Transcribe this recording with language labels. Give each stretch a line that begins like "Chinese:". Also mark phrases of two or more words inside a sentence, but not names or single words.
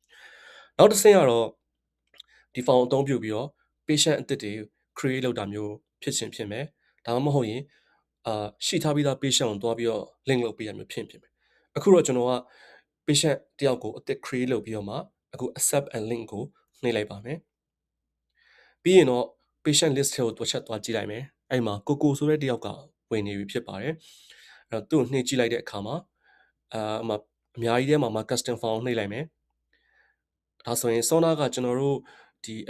Burmese: နောက်တစ်ဆင့်ကတော့ဒီ form အသုံးပြုပြီးတော့ patient အသစ်တွေ create လုပ်တာမျိုးဖြစ်ချင်ဖြစ်မယ်ဒါမှမဟုတ်ရင်ရှိထားပြီးသား patient ကိုတွားပြီးတော့ link လုပ်ပေးရမျိုးဖြစ်မယ်အခုတော့ကျွန်တော်က patient တယောက်ကိုအသစ် create လုပ်ပြီးတော့မှအခု
English: accept and link
Burmese: ကိုနှိပ်လိုက်ပါမယ်ပြီးရင်တော့
English: patient list
Burmese: ထဲကိုတွက်ချက်သွားကြည့်လိုက်မယ်အဲ့မှာကိုဆိုတဲ့တယောက်ကဝင်နေပြီဖြစ်ပါတယ်အဲ့တော့ သူ့ကိုနှိပ်ကြည့်လိုက်တဲ့အခါမှာအများကြီးထဲမှာ
English: custom form
Burmese: ကိုနှိပ်လိုက်မယ်ဒါဆိုရင် Sona ကကျွန်တော်တို့ဒီအ